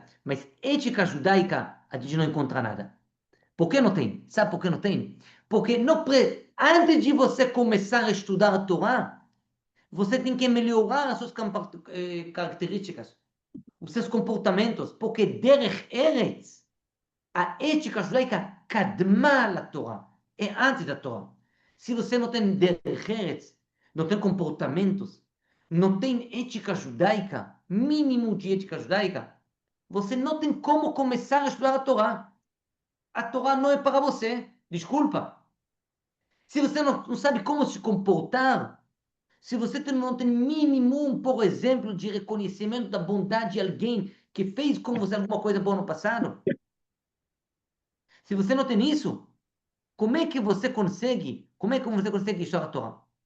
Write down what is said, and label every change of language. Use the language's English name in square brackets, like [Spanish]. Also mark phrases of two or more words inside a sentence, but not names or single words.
[Portuguese] Mas ética judaica, a gente não encontra nada. Por que não tem? Sabe por que não tem? Porque antes de você começar a estudar a Torá, você tem que melhorar as suas características, os seus comportamentos, porque [Hebrew] דרך ארץ, [Portuguese] a ética judaica [Hebrew] קדמה לתורה, [Portuguese] é antes da Torá. Se você não tem [Hebrew] דרך ארץ, [Portuguese] não tem comportamentos, não tem ética judaica, mínimo de ética judaica, você não tem como começar a estudar a Torá. A Torá não é para você. Desculpa. Se você não sabe como se comportar, se você não tem mínimo, por exemplo, de reconhecimento da bondade de alguém que fez com você alguma coisa boa no passado, se você não tem isso, como é que você consegue estudar a Torá?